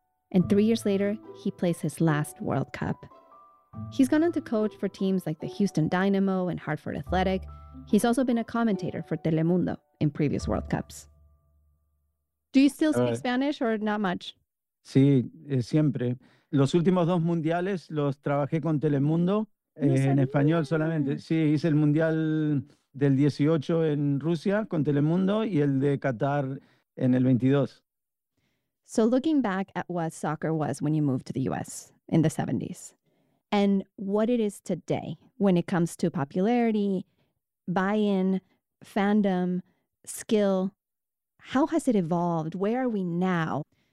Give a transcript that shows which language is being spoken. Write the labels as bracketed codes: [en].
[en] And 3 years later, he plays his last World Cup. He's gone on to coach for teams like the Houston Dynamo and Hartford Athletic. He's also been a commentator for Telemundo in previous World Cups. Do you still speak Spanish or not much? [es] Sí, siempre. Los últimos dos mundiales los trabajé con Telemundo en español solamente. Sí, hice el mundial del 18 en Rusia con Telemundo y el de Qatar en el 22. [en] So looking back at what soccer was when you moved to the U.S. in the 70s and what it is today when it comes to popularity, buy-in, fandom, skill, how has it evolved? Where are we now?